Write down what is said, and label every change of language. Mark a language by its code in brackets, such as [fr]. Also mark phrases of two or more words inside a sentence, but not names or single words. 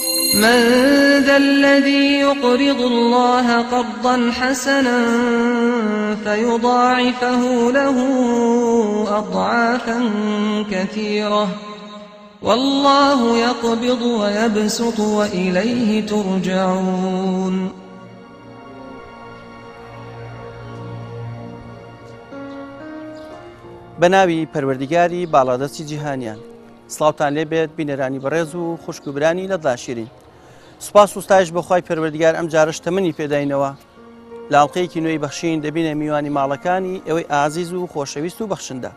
[ar] من ذا الذي يقرض الله قرضا حسنا فيضاعفه له أضعافا كثيرة والله يقبض ويبسط وإليه ترجعون. [ckb] بەناوی پەروەردیگاری باڵادەستی جیهانیان سڵاوتان لێبێت بینەرانی بەڕێز و خوشکوبرانی لەدڵ شیرین. سوپاس و ستایش بەخوای پەروەردیگار ئەم جارش تەمەنی پێداینەوە لە ئاڵلقەیەکی نوێی بەخشین دەبینە میوانی ماڵەکانی ئەوەی ئازیز و خۆشەویست و بەخشندە.